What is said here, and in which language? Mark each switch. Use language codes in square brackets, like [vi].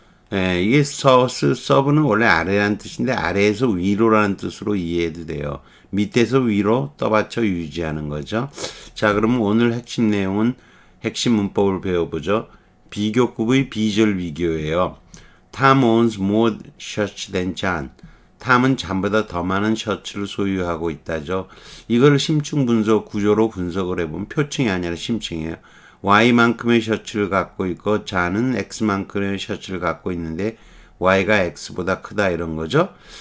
[ko] 이게 서브는 원래 아래라는 뜻인데 아래에서 위로라는 뜻으로 이해해도 돼요. 밑에서 위로 떠받쳐 유지하는 거죠. 자, 그러면 오늘 핵심 내용은 핵심 문법을 배워보죠. 비교급의 비절 비교예요. [en] Tom owns more shirts than John. [ko] 탐은 잠보다 더 많은 셔츠를 소유하고 있다죠. 이걸 심층 분석 구조로 분석을 해보면 표층이 아니라 심층이에요. Y만큼의 셔츠를 갖고 있고 자는 X만큼의 셔츠를 갖고 있는데 Y가 X보다 크다 이런 거죠.